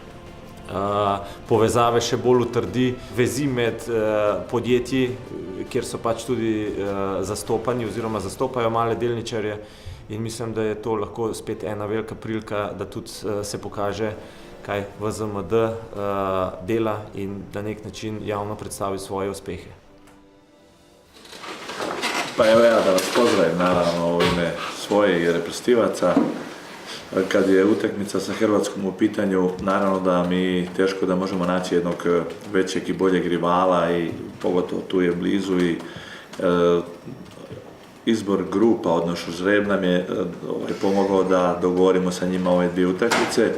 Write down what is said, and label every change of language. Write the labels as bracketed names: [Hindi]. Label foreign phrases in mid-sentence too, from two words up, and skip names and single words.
[Slovenian] povezave, še bolj utrdi vezi med podjetji, kjer so pač tudi zastopani oziroma zastopajo male delničarje in mislim, da je to lahko spet ena velika prilika, da tudi se pokaže, kaj VZMD dela in na nek način javno predstavi svoje uspehe. [Serbian] Pa evo ja da vas pozdravim naravno u ime svoje i reprezentativaca. Kad je utakmica sa Hrvatskom u pitanju, naravno da mi teško da možemo naći jednog većeg i boljeg rivala i pogotovo tu je blizu i izbor grupa, odnosno žreb nam je pomogao da dogovorimo sa njima ove dvije utakmice.